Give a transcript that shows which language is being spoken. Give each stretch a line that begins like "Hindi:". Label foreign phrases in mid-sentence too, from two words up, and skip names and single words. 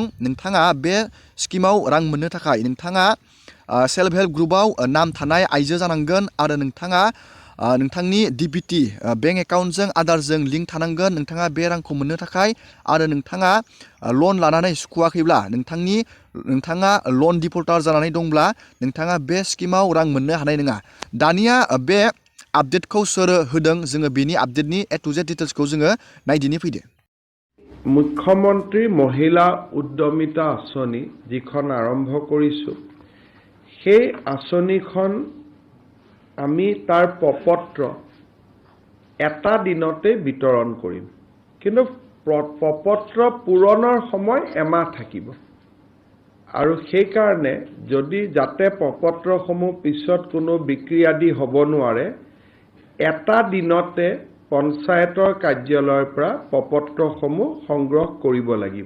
Bodo: नोंथाङा बे स्किमाव रां मोननो थाखाय नोंथाङा
English: self help group
Bodo: नाम थानाय आइजो जानांगोन आरो नोंथाङा नोंथांनि DBT
English: bank account
Bodo: आधारजों लिंक थानांगोन नोंथाङा बे रांखौ मोननो थाखाय। आरो नोंथाङा लन लानानै सुख'वाखैब्ला, नोंथाङा
English: loan defaulter
Bodo: जानानै दंब्ला नोंथाङा बे स्किमाव रां मोननो हानाय नङा। दानिया बे आपडेटखौ सोर होदों, जोङो बेनि आपडेटनि
English: A to Z details
Bodo: जोङो नायदिनि फैदो।
Assamese: মুখ্যমন্ত্ৰী মহিলা উদ্যমিতা আঁচনি যিখন আৰম্ভ কৰিছোঁ, সেই আঁচনিখন আমি তাৰ প্ৰপত্ৰ এটা দিনতে বিতৰণ কৰিম। কিন্তু প্ৰপত্ৰ পূৰণৰ সময় এমাহ থাকিব আৰু সেইকাৰণে যদি যাতে প্ৰপত্ৰসমূহ পিছত কোনো বিক্ৰী আদি হ'ব নোৱাৰে, এটা দিনতে পঞ্চায়তৰ কাৰ্যালয়ৰ পৰা প্ৰপত্ৰসমূহ সংগ্ৰহ কৰিব লাগিব।